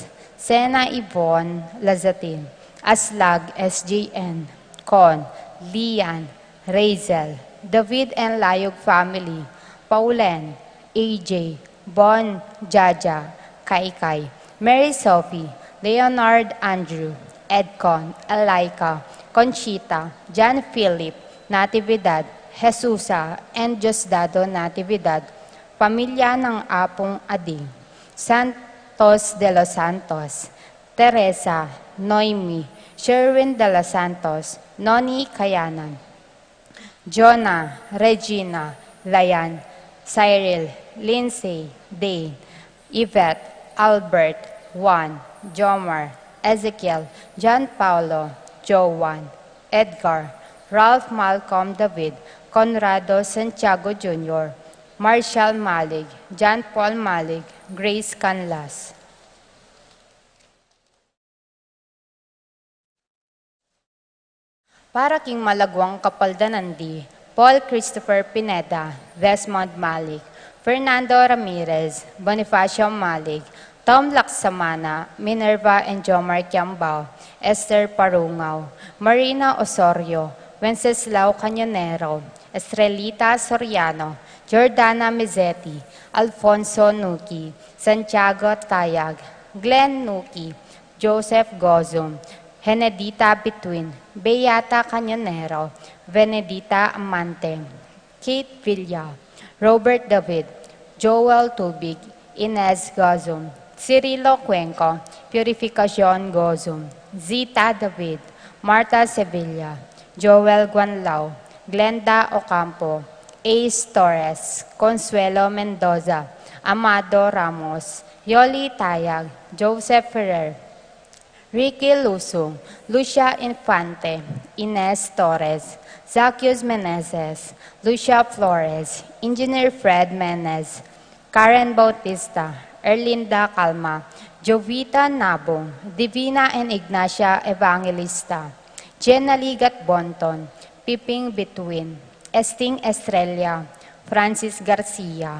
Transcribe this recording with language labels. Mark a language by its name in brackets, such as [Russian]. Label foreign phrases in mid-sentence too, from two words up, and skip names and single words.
[Pampanga] Sena Yvonne Lazatin, Aslag SJN, Con, Lian, Razel, David and Layog family, Paulen, AJ, Bon, Jaja, Kaikai, Mary Sophie, Leonard Andrew, Edcon, Alaika, Conchita, John Philip, Natividad, Jesusa, and Diosdado Natividad, Pamilya ng Apong Ading, Santos de los Santos, Teresa, Noemi, Sherwin de los Santos, Noni Kayanan, Jonah, Regina, Layan, Cyril, Lindsay, Dane, Yvette, Albert, Juan, Jomar, Ezekiel, John Paulo, Joan, Edgar, Ralph Malcolm David, Conrado Santiago Jr., Marshall Malig, John Paul Malig, Grace Canlas. Para king malagwang kapaldanandi, Paul Christopher Pineda, Desmond Malik, Fernando Ramirez, Bonifacio Malik, Tom Laksamana, Minerva and Jomar Kiambao, Esther Parungaw, Marina Osorio, Wenceslao Cañonero, Estrelita Soriano, Jordana Mizzetti, Alfonso Nuki, Santiago Tayag, Glenn Nuki, Joseph Gozum, Henedita Between, Beata Cañonero, Venedita Amante, Kate Villa, Robert David, Joel Tubig, Inez Gozum, Cirilo Cuenco, Purificacion Gozum, Zita David, Marta Sevilla, Joel Guanlao, Glenda Ocampo, Ace Torres, Consuelo Mendoza, Amado Ramos, Yoli Tayag, Joseph Ferrer, Ricky Lusung, Lucia Infante, Ines Torres, Zacchius Menezes, Lucia Flores, Engineer Fred Menez, Karen Bautista, Erlinda Calma, Jovita Nabong, Divina and Ignacia Evangelista, Jenna Ligat Bonton, Piping Between, Esting Estrella, Francis Garcia,